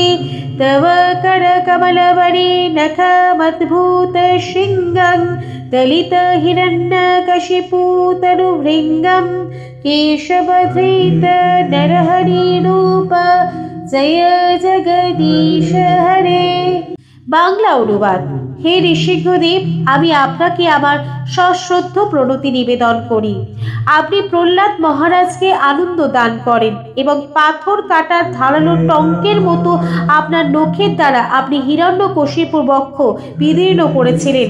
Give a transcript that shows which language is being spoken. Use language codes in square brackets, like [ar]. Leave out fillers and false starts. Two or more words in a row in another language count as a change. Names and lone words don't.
[sa] तव करकमलवरे नखमद्भूत शृङ्गं दलित हिरण्यकशिपु तनुभृङ्गं। केशवधृत नरहरिरूप जय जगदीश हरे। [bn] বাংলা অনুবাদ। হে নৃসিংহদেব, আমি আপনাকে আমার সশ্রদ্ধ প্রণতি নিবেদন করি। আপনি প্রহ্লাদ মহারাজকে আনন্দ দান করেন এবং পাথর কাটার ধারালো টঙ্কের মতো আপনার নখের দ্বারা আপনি হিরণ্যকশিপুর বক্ষ বিদীর্ণ করেছিলেন।